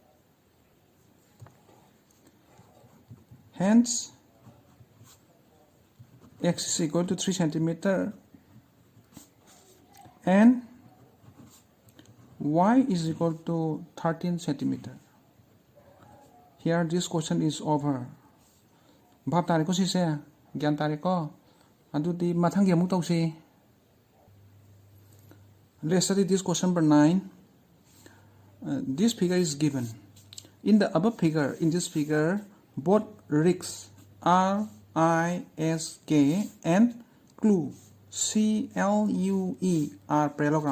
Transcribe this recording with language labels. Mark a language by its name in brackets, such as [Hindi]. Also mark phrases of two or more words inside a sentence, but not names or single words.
[English] Hence, x is equal to 3 centimeter and y is equal to 13 centimeter. Here this question is over. [Manipuri] Bhab tare ko sise, gyan tare ko. Adudi mathangi amuk tausi. [English] Let's study this question number 9. This figure is given. In the above figure, in this figure, both risks R, I, S, K and clue C, L, U, E are parallelogram.